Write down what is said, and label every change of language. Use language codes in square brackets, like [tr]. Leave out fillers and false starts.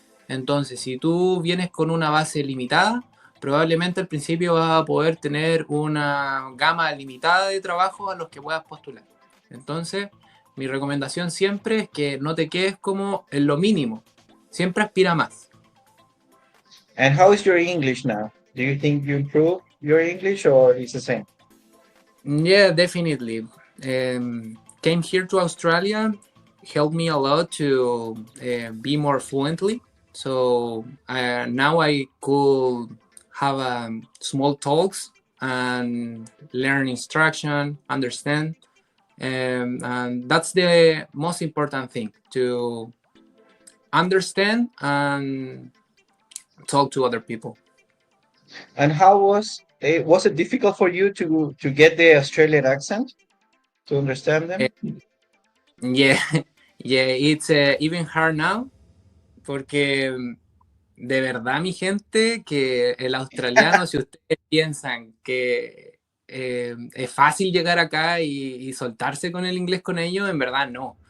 [es] Entonces, si tú vienes con una base limitada, probablemente al principio vas a poder tener una gama limitada de trabajos a los que puedas postular. Entonces, mi recomendación siempre es que no te quedes como en lo mínimo, siempre aspira más. [en] And how is your English now? Do you think you improve your English or it's the same? Yeah, definitely. Came here to Australia, helped me a lot to be more fluently. So now I could have small talks and learn instruction, understand, and that's the most important thing to understand and talk to other people. And how was it difficult for you to get the Australian accent to understand Uh, them? yeah, yeah, it's even hard now [es] porque de verdad, mi gente, que el australiano, si ustedes piensan que es fácil llegar acá y soltarse con el inglés con ellos, en verdad no.